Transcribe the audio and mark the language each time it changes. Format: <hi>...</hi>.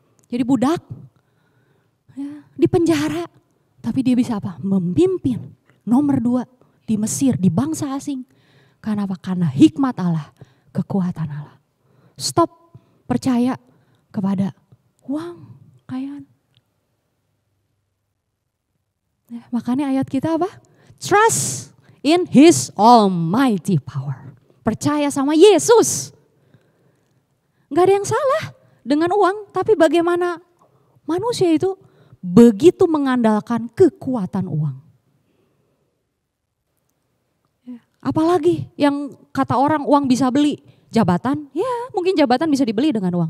<id>Jadi budak. Ya, di penjara. Tapi dia bisa apa? Memimpin. Nomor 2 di Mesir, di bangsa asing. Karena apa? Karena hikmat Allah, kekuatan Allah. Stop percaya kepada uang, kekayaan. Ya, makanya ayat kita apa?</id> <en>Trust in His almighty power.</en> <id>Percaya sama Yesus. Gak ada yang salah dengan uang, tapi bagaimana manusia itu begitu mengandalkan kekuatan uang. Apalagi yang kata orang uang bisa beli jabatan, ya mungkin jabatan bisa dibeli dengan uang.</id>